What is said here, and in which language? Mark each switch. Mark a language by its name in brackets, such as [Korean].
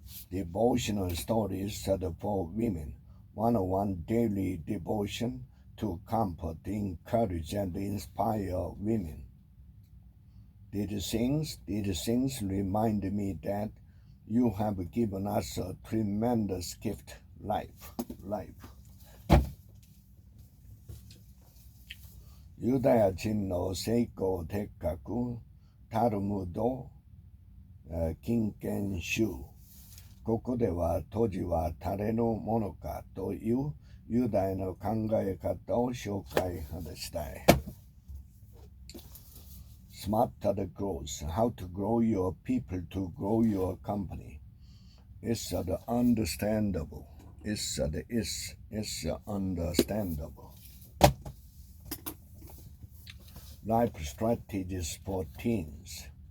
[English] Devotional stories for women. 101 daily devotion to comfort, encourage, and inspire women. These things remind me that you have given us a tremendous gift, life. [Japanese] ユダヤ人の成功哲学、タルムド、金剣集。ここでは当時は誰のものかというユダヤの考え方を紹介したい。 [English] Smart growth, how to grow your people to grow your company. It's understandable. It's understandable. Life strategies for teens.